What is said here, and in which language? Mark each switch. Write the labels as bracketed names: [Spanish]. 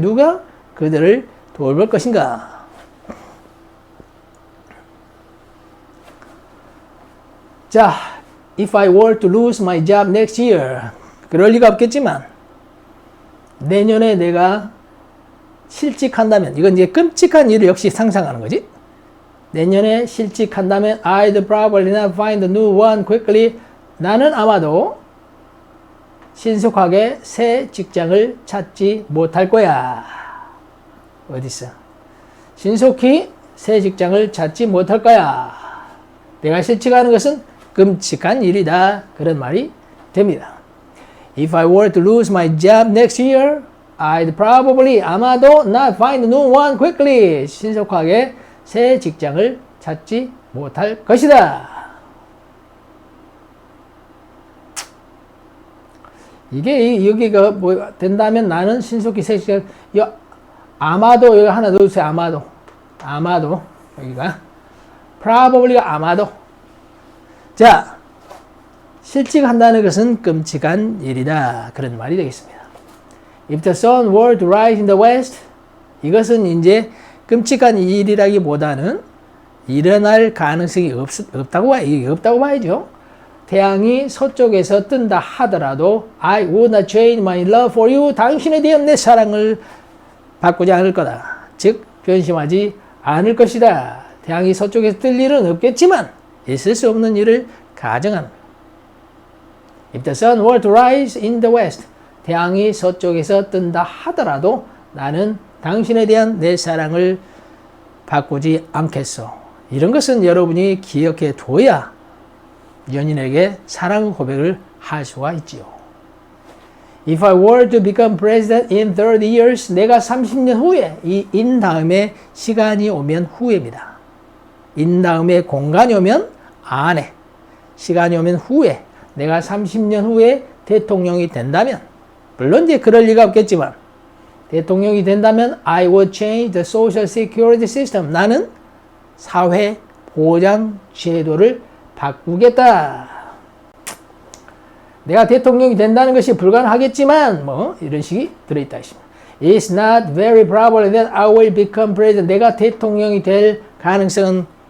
[Korean] 누가 그들을 돌볼 것인가? [English] 자, if I were to lose my job next year. [Korean] 그럴 리가 없겠지만 내년에 내가 실직한다면 이건 이제 끔찍한 일을 역시 상상하는 거지. 내년에 실직한다면 [English] I'd probably not find a new one quickly. [Korean] 나는 아마도 신속하게 새 직장을 찾지 못할 거야. 어디 있어? 신속히 새 직장을 찾지 못할 거야. 내가 실직하는 것은 끔찍한 일이다. 그런 말이 됩니다. [English] If I were to lose my job next year, I'd probably 아마도 not find a new one quickly. [Korean] 신속하게 새 직장을 찾지 못할 것이다. 이게 여기가 뭐 된다면 나는 신속히 새 직장 아마도 여기 하나 넣어주세요. 아마도 여기가 probably가 아마도. 자, 실직한다는 것은 끔찍한 일이다. 그런 말이 되겠습니다. [English] If the sun were to rise in the west, [Korean] 이것은 이제 끔찍한 일이라기보다는 일어날 가능성이 없다고 봐야죠. 태양이 서쪽에서 뜬다 하더라도 [English] I would not change my love for you. [Korean] 당신에 대한 내 사랑을 바꾸지 않을 거다. 즉 변심하지 않을 것이다. 태양이 서쪽에서 뜰 일은 없겠지만 있을 수 없는 일을 가정한. [English] If the sun were to rise in the west. [Korean] 태양이 서쪽에서 뜬다 하더라도 나는 당신에 대한 내 사랑을 바꾸지 않겠소. 이런 것은 여러분이 기억해 둬야 연인에게 사랑 고백을 할 수가 있지요. [English] If I were to become president in 30 years, [Korean] 내가 30년 후에, 이 in 다음에 시간이 오면 후에입니다. in 다음에 공간이 오면 안에, 시간이 오면 후에, 내가 30년 후에 대통령이 된다면, 물론 이제 그럴 리가 없겠지만, 대통령이 된다면 [English] I would change the social security system. [Korean] 나는 사회 보장 제도를 바꾸겠다. 내가 대통령이 된다는 것이 불가능하겠지만 뭐 이런 식이 들어있다 있습니다. [English] It's not very probable that I will become president. [Korean] 내가 대통령이 될 가능성은